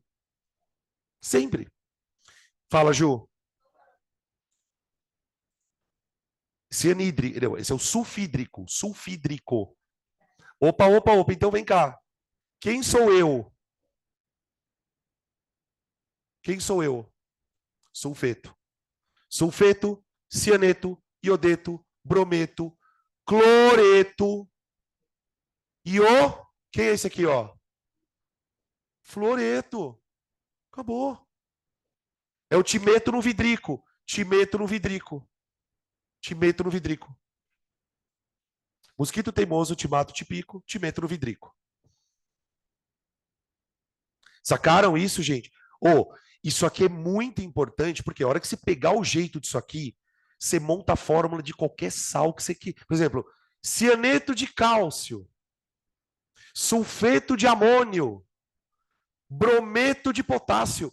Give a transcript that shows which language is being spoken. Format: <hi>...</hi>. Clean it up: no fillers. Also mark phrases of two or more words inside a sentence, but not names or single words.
<pt>Sempre. Fala, Ju. Cianhídrico. Esse é o sulfídrico. Sulfídrico. Opa, opa, opa. Então vem cá. Quem sou eu? Quem sou eu? Sulfeto. Sulfeto, cianeto, iodeto, brometo, cloreto. E o. Quem é esse aqui, ó? Fluoreto. Acabou. É o timeto no vidrico. Timeto no vidrico. Timeto no vidrico. Mosquito teimoso, timato tipico, timeto no vidrico. Sacaram isso, gente? Ô, isso aqui é muito importante, porque a hora que você pegar o jeito disso aqui, você monta a fórmula de qualquer sal que você quer. Por exemplo, cianeto de cálcio, sulfeto de amônio, brometo de potássio.</pt>